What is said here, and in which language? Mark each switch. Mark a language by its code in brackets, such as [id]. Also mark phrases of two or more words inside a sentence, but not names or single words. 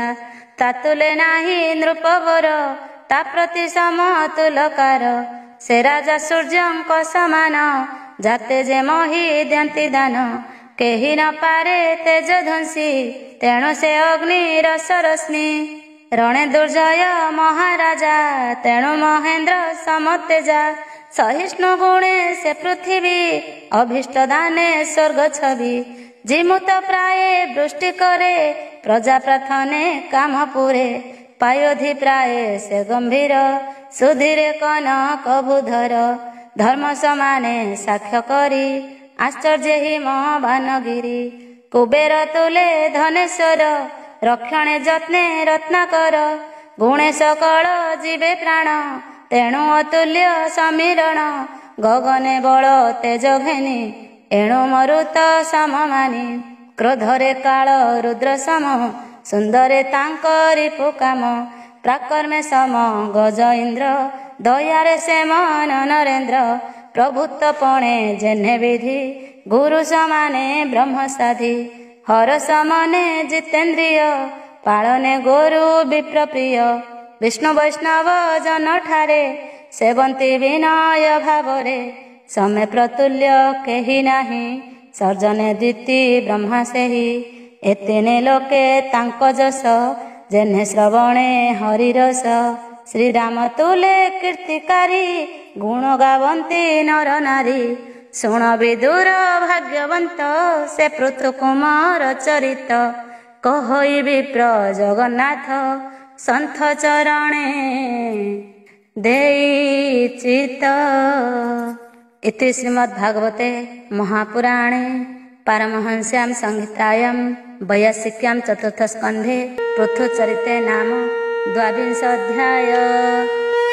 [or] ତାତୁଲେ ନାହିଁ ନୃପବର, ତା ପ୍ରତି ସମତୁଲକାର। ସେ ରାଜା ସୂର୍ଯ୍ୟଙ୍କ ସମାନ, ଯାତେ ଯେ ମହି ଦିଅନ୍ତି ଦାନ। କେହି ନ ପାରେ ତେଜ ଧ୍ୱଂସୀ, ତେଣୁ ସେ ଅଗ୍ନିର ସରଶ୍ମି। ରଣେ ଦୁର୍ଜୟ ମହାରାଜା ତେଣୁ ମହେନ୍ଦ୍ର ସମତେଜା ସହିଷ୍ଣୁ ଗୁଣେ ସେ ପୃଥ୍ୱୀ ଅଭୀଷ୍ଟ ଦାନେ ସ୍ୱର୍ଗ ଛବି ଜିମୁତ ପ୍ରାୟ ବୃଷ୍ଟି କରେ ପ୍ରଜା ପ୍ରାର୍ଥନେ କାମ ପୁରେ ପାୟୋଧି ପ୍ରାୟ ସେ ଗମ୍ଭୀର ସୁଧୀରେ କନକ ବୁଧର ଧର୍ମ ସମାନେ ସାକ୍ଷ୍ୟ କରି ଆଶ୍ଚର୍ଯ୍ୟ ହିମ ବାନଗିରି କୁବେର ତୁଲେ ଧନେଶ୍ୱର ରକ୍ଷଣେ ଯତ୍ନେ ରତ୍ନାକର ଗୁଣେ ସକଳ ଜୀବେ ପ୍ରାଣ ତେଣୁ ଅତୁଲ୍ୟ ସମୀରଣ ଗଗନେ ବଳ ତେଜ ଘେନି ଏଣୁ ମରୁତ ସମମାନି କ୍ରୋଧରେ କାଳ ରୁଦ୍ର ସମ ସୁନ୍ଦରେ ତାଙ୍କରି ପୁକାମ ପ୍ରାକର୍ମେ ସମ ଗଜ ଇନ୍ଦ୍ର ଦୟାରେ ସେ ମନ ନରେନ୍ଦ୍ର ପ୍ରଭୁତ୍ୱ ପଣେ ଯେନେ ବିଧି ଗୁରୁ ସମାନେ ବ୍ରହ୍ମ ସାଧି ହର ସମନେ ଜିତେନ୍ଦ୍ରିୟ ପାଳନେ ଗୁରୁ ବିପ୍ର ପ୍ରିୟ ବିଷ୍ଣୁ ବୈଷ୍ଣବ ଜନ ଠାରେ ସେବନ୍ତି ବିନୟ ଭାବରେ ସମୟ ପ୍ରତୁଲ୍ୟ କେହି ନାହି ସର୍ଜନେ ଦୀତି ବ୍ରହ୍ମା ସେହି ଏତେନେ ଲୋକେ ତାଙ୍କୁ ଯଶ ଯେନେ ଶ୍ରବଣେ ହରିରସ ଶ୍ରୀରାମ ତୁଲେ କୀର୍ତ୍ତିକାରୀ ଗୁଣ ଗାବନ୍ତି ନର ନାରୀ ଶୁଣ ବିଦୁର ଭାଗ୍ୟବନ୍ତ ସେ ପୃଥୁ କୁମାର ଚରିତ କହି ବିପ୍ର ଜଗନ୍ନାଥ ସନ୍ଥ ଚରଣେ ଦେଇ ଚିତ। [sa] इति श्रीमद्भागवते महापुराणे पारमहंस्यां संहितायां 82 चतुर्थस्कन्धे पृथुचरिते नाम 22 अध्याय।